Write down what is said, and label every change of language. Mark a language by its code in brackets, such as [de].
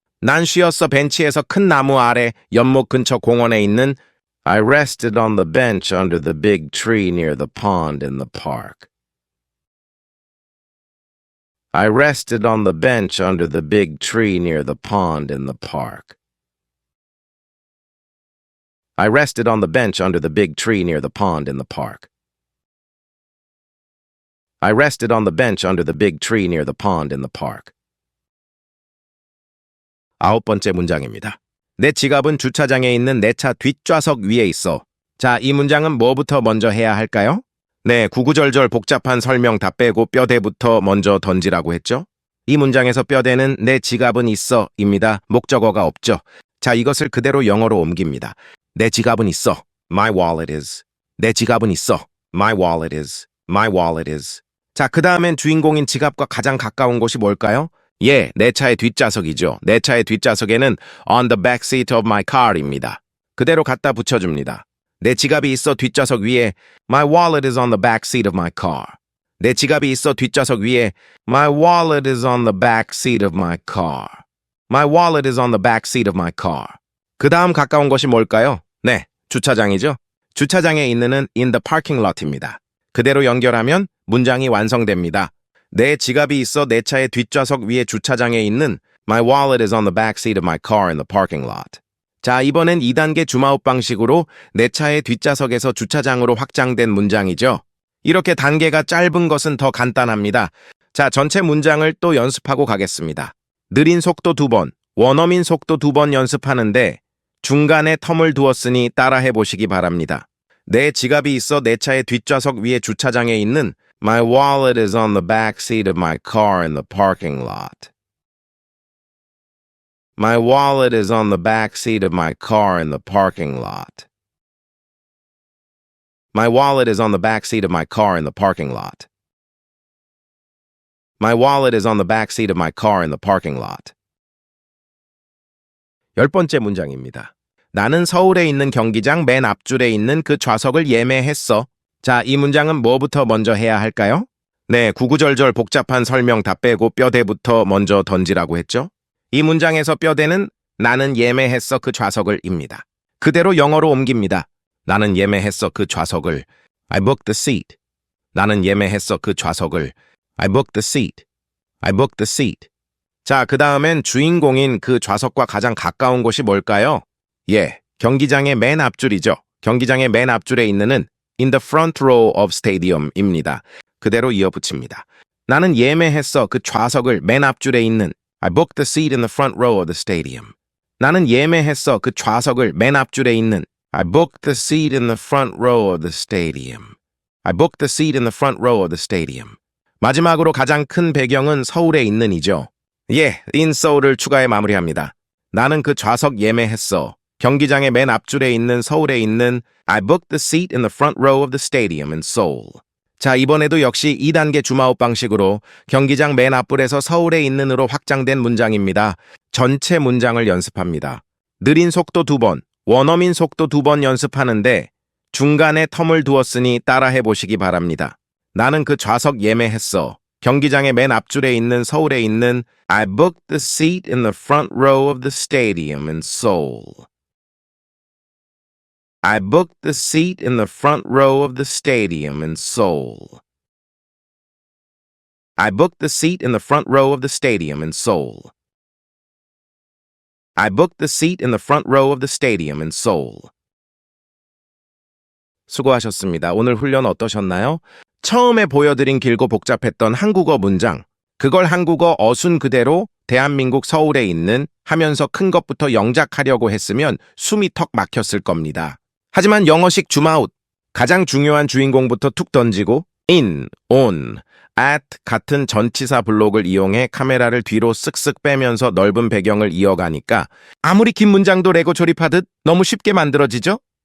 [ko] 난 쉬었어. 벤치에서 큰 나무 아래 연못 근처 공원에 있는 [en] I rested on the bench under the big tree near the pond in the park. I rested on the bench under the big tree near the pond in the park. I rested on the bench under the big tree near the pond in the park. I rested on the bench under the big tree near the pond in the park. [ko] 9번째 문장입니다. 내 지갑은 주차장에 있는 내 차 뒷좌석 위에 있어. 자, 이 문장은 뭐부터 먼저 해야 할까요? 네, 구구절절 복잡한 설명 다 빼고 뼈대부터 먼저 던지라고 했죠? 이 문장에서 뼈대는 내 지갑은 있어입니다. 목적어가 없죠. 자, 이것을 그대로 영어로 옮깁니다. 내 지갑은 있어. [en] My wallet is. 내 지갑은 있어. My wallet is. My wallet is. [ko] 자, 그 다음엔 주인공인 지갑과 가장 가까운 곳이 뭘까요? 예, 내 차의 뒷좌석이죠. 내 차의 뒷좌석에는 [en] on the back seat of my car입니다. [ko] 그대로 갖다 붙여줍니다. 내 지갑이 있어 뒷좌석 위에 [en] My wallet is on the back seat of my car. [ko] 내 지갑이 있어 뒷좌석 위에 [en] My wallet is on the back seat of my car. My wallet is on the back seat of my car. [ko] 그 다음 가까운 곳이 뭘까요? 네, 주차장이죠. 주차장에 있는은 [en] in the parking lot입니다. [ko] 그대로 연결하면 문장이 완성됩니다. 내 지갑이 있어 내 차의 뒷좌석 위에 주차장에 있는 [en] My wallet is on the back seat of my car in the parking lot. [ko] 자, 이번엔 2단계 줌아웃 방식으로 내 차의 뒷좌석에서 주차장으로 확장된 문장이죠. 이렇게 단계가 짧은 것은 더 간단합니다. 자, 전체 문장을 또 연습하고 가겠습니다. 느린 속도 2번, 원어민 속도 2번 연습하는데 중간에 텀을 두었으니 따라해 보시기 바랍니다. 내 지갑이 있어 내 차의 뒷좌석 위에 주차장에 있는 [en] My wallet is on the back seat of my car in the parking lot. My wallet is on the back seat of my car in the parking lot. My wallet is on the back seat of my car in the parking lot. My wallet is on the back seat of my car in the parking lot. [ko] 10번째 문장입니다. 나는 서울에 있는 경기장 맨 앞줄에 있는 그 좌석을 예매했어. 자, 이 문장은 뭐부터 먼저 해야 할까요? 네, 구구절절 복잡한 설명 다 빼고 뼈대부터 먼저 던지라고 했죠? 이 문장에서 뼈대는 나는 예매했어 그 좌석을입니다. 그대로 영어로 옮깁니다. 나는 예매했어 그 좌석을. [en] I booked the seat. [ko] 나는 예매했어 그 좌석을. [en] I booked the seat. I booked the seat. [ko] 자, 그 다음엔 주인공인 그 좌석과 가장 가까운 곳이 뭘까요? 예, 경기장의 맨 앞줄이죠. 경기장의 맨 앞줄에 있는은 [en] in the front row of stadium입니다. [ko] 그대로 이어붙입니다. 나는 예매했어 그 좌석을 맨 앞줄에 있는 [en] I booked the seat in the front row of the stadium. [ko] 나는 예매했어 그 좌석을 맨 앞줄에 있는 [en] I booked the seat in the front row of the stadium. I booked the seat in the front row of the stadium. [ko] 마지막으로 가장 큰 배경은 서울에 있는 이죠. 예, [en] in Seoul [ko] 을 추가해 마무리합니다. 나는 그 좌석 예매했어. 경기장의 맨 앞줄에 있는 서울에 있는 [en] I booked the seat in the front row of the stadium in Seoul. [ko] 자, 이번에도 역시 2단계 줌아웃 방식으로 경기장 맨 앞불에서 서울에 있는으로 확장된 문장입니다. 전체 문장을 연습합니다. 느린 속도 2번, 원어민 속도 2번 연습하는데 중간에 텀을 두었으니 따라해 보시기 바랍니다. 나는 그 좌석 예매했어. 경기장의 맨 앞줄에 있는 서울에 있는 [en] I booked the seat in the front row of the stadium in Seoul. I booked the seat in the front row of the stadium in Seoul. I booked the seat in the front row of the stadium in Seoul. I booked the seat in the front row of the stadium in Seoul. [ko] 수고하셨습니다. 오늘 훈련 어떠셨나요? 처음에 보여드린 길고 복잡했던 한국어 문장, 그걸 한국어 어순 그대로 대한민국 서울에 있는 하면서 큰 것부터 영작하려고 했으면 숨이 턱 막혔을 겁니다. 하지만 영어식 줌아웃, 가장 중요한 주인공부터 툭 던지고 in, on, at 같은 전치사 블록을 이용해 카메라를 뒤로 쓱쓱 빼면서 넓은 배경을 이어가니까 아무리 긴 문장도 레고 조립하듯 너무 쉽게 만들어지죠?